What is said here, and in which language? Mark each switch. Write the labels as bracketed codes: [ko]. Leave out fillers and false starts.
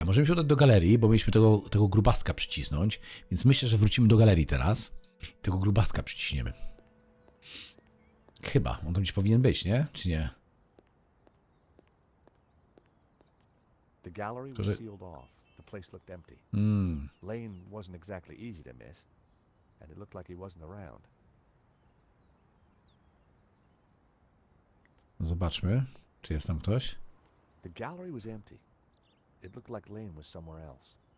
[pl] możemy się udać do galerii, bo mieliśmy tego grubaska przycisnąć, więc myślę, że wrócimy do galerii teraz. Tego grubaska przyciśniemy. Chyba, on tam gdzieś powinien być, nie? Czy nie? [en] The gallery was sealed off. The place looked empty. Lane wasn't exactly easy to miss, and it looked like he wasn't around. [pl] Zobaczmy, czy jest tam ktoś. [en] The gallery was empty. It looked like Lane was somewhere else.